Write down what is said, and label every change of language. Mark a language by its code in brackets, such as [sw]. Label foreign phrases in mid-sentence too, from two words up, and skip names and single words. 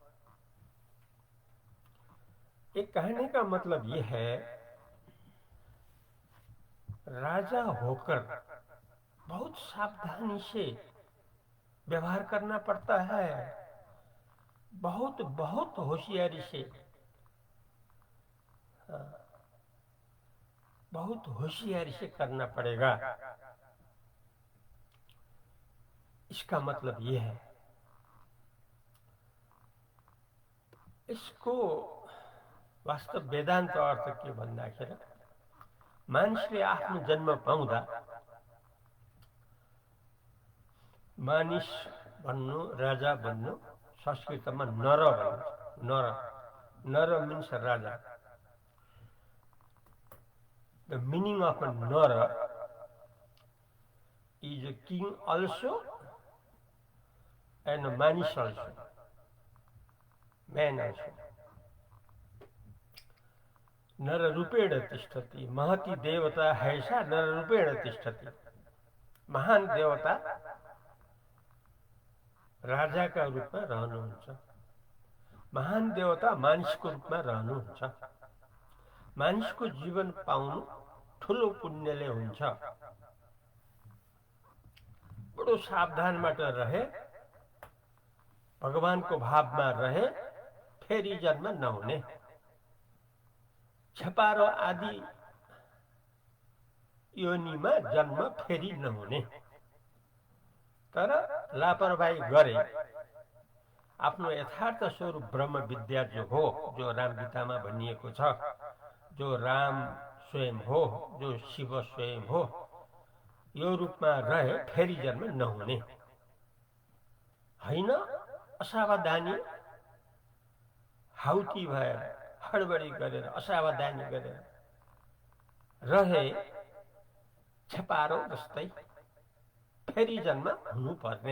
[hi] एक कहने का मतलब यह है, राजा होकर बहुत सावधानी से व्यवहार करना पड़ता है, बहुत बहुत होशियारी से, बहुत होशियारी से करना पड़ेगा। इसका मतलब यह है, इसको [ne] वास्तव वेदान्त अर्थ के भन्दाखेरि मानिसले आफ्नो जन्म पाउँदा, मानिस भन्नु, राजा भन्नु संस्कृतमा नर भनिन्छ। नर, नर मिन्स राजा। [en] The meaning of a nara is a king also and a manish also, man also. [sa] नर रूपेण तिष्ठति, महती देवता हैसा नर रूपेण तिष्ठति। [ne] महान देवता राजा का रूपमा रहनुहुन्छ, महान देवता मानिसको रूपमा रहनुहुन्छ। मानिसको जीवन पाउनु ठूलो पुण्यले हुन्छ। बडो सावधानबाट रहे, भगवानको भावमा रहे, फेरि जन्म नहुने। छपारो आदि योनिमा जन्म फेरि नहुने। तर लापरवाही गरे, आफ्नो यथार्थ स्वरूप ब्रह्म विद्या जो हो, जो राम गीतामा भनिएको छ, जो राम स्वयं हो, जो शिव स्वयं हो, यो रूपमा रहे फेरि जन्म नहुने। हैन असावधानी, हाउती भएर, हडबडी गरेर, असावधानी गरेर रहे छपारो जस्तै फेरि जन्म हुनुपर्ने।